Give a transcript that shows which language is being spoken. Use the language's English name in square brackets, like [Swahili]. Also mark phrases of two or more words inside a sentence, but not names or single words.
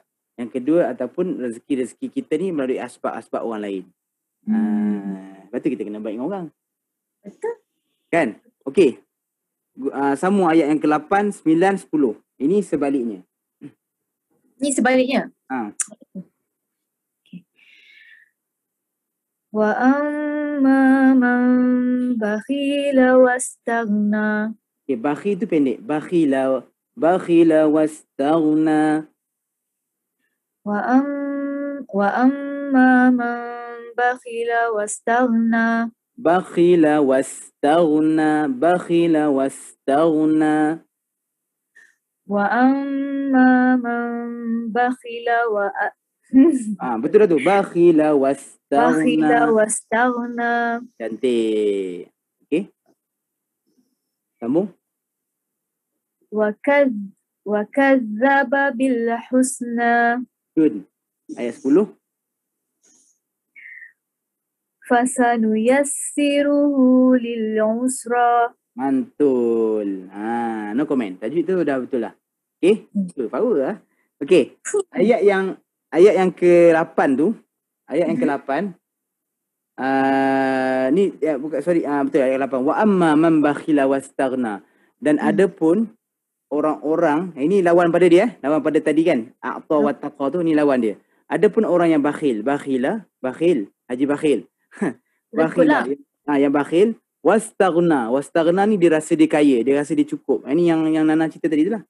[Malay] Yang kedua ataupun rezeki-rezeki kita ni melalui asbab-asbab orang lain. Lepas tu kita kena baik dengan orang. Betul. Kan? Okay. Sambung ayat yang ke-8, 9, 10. Ini sebaliknya. Ini sebaliknya? Okay. [Arabic] وأما من بخل واستغنى. [Malay] Okay, bakhil tu pendek. [Arabic] بخل واستغنى. وأما من بخل واستغنى. بخل واستغنى. وأما من بخل و [Malay] betul dah tu. [Arabic] بخل واستغنى. [Malay] Cantik. Okey. Sambung. [Arabic] و وكذب بالحسنى. [Malay] Good. Ayat 10. [Arabic] فسنيسره لليسرى. [Malay] Mantul. [English] No comment. [Malay] Tajwid tu dah betul lah. Okay. Power lah. Okay. Ayat yang ke-8 tu. Ayat yang ke-8. Ni bukan betul ayat 8. [Arabic] وأما من بخل واستغنى. [Malay] Dan ada pun orang-orang, ini lawan pada dia, lawan pada tadi kan. [Arabic] أعطى واتقى [Malay] tu ni lawan dia. Ada pun orang yang bakhil, bakhil, Haji Bakhil. Bakhil lah. Yang bakhil, wastaghna. Wastaghna ni dia rasa dia kaya, dia rasa dia cukup. Ini yang Nana cerita tadi tu lah.